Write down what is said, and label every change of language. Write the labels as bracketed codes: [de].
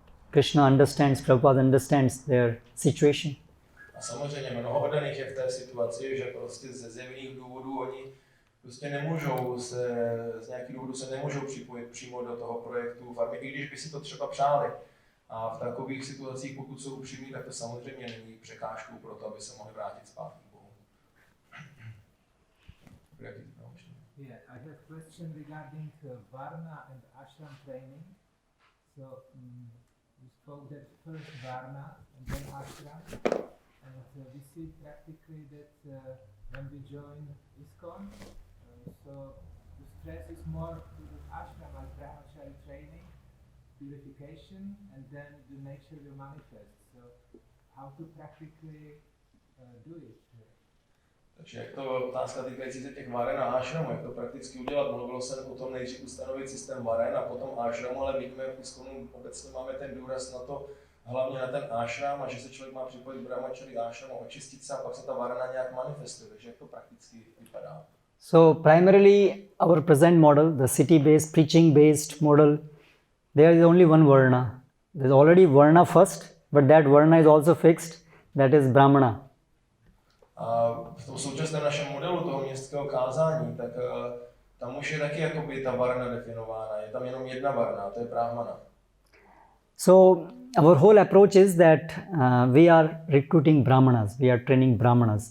[en] Krishna understands, Prabhupada understands their situation. [cs] A samozřejmě mnoho oddaných je v té situaci, že prostě ze zjevných důvodů oni prostě nemůžou z nějakých důvodů se nemůžou připojit přímo do toho projektu farmy, i když by si to třeba přáli. A v takových situacích, pokud jsou upřímní, tak to samozřejmě není překážkou pro to, aby se mohli vrátit zpátky k Bohu. [en] Yeah, I have a question regarding Varna and ashram training. So you spoke that first Varna and then ashram, and we see practically that when we join iskcon, so the stress is more to the ashram like brahmachari training, purification, and then the nature will manifest. So how to practically do it? [cs] Takže jak to otázka týkající se těch varen a ashramu, jak to prakticky udělat? Mluvilo se o tom nejdřív ustanovit systém varen a potom ashramu, ale vidíme v iskconu obecně máme ten důraz na to, hlavně na ten ashram, a že se člověk má připojit k brahmachari ashramu, očistit se a pak se ta varana nějak manifestuje. Takže jak to prakticky vypadá? [en] So primarily our present model, the city-based, preaching-based model, there is only one Varna. There is already Varna first, but that Varna is also fixed, that is Brahmana. [cs] A v tom současném našem modelu toho městského kázání, tak tam už je taky jakoby ta varna definována. Je tam jenom jedna varna, to je brahmana. [en] So our whole approach is that we are recruiting Brahmanas, we are training Brahmanas.